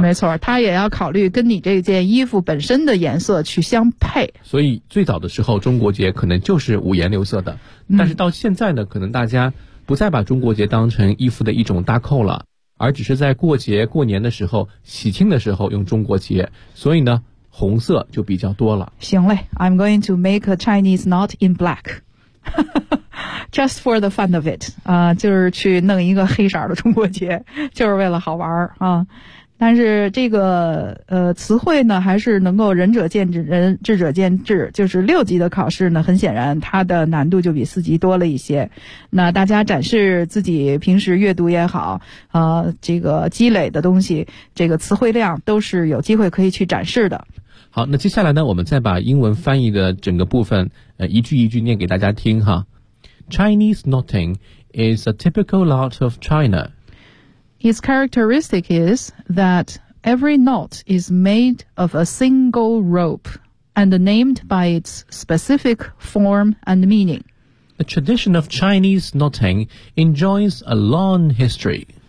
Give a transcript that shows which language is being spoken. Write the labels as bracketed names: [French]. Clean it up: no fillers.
[Chinese] 没错，他也要考虑跟你这件衣服本身的颜色去相配。所以最早的时候，中国结可能就是五颜六色的，但是到现在呢，可能大家不再把中国结当成衣服的一种搭扣了，而只是在过节过年的时候、喜庆的时候用中国结，所以呢红色就比较多了。行嘞， [English] I'm going to make a Chinese knot in black. Just for the fun of it. [Chinese] 就是去弄一个黑色的中国结，就是为了好玩儿啊。但是这个词汇呢还是能够仁者见仁，智者见智，就是六级的考试呢很显然它的难度就比四级多了一些。那大家展示自己平时阅读也好这个积累的东西，这个词汇量都是有机会可以去展示的。好，那接下来呢我们再把英文翻译的整个部分一句一句念给大家听哈。 [English] Chinese knotting is a typical knot of China. Its characteristic is that every knot is made of a single rope and named by its specific form and meaning. The tradition of Chinese knotting enjoys a long history.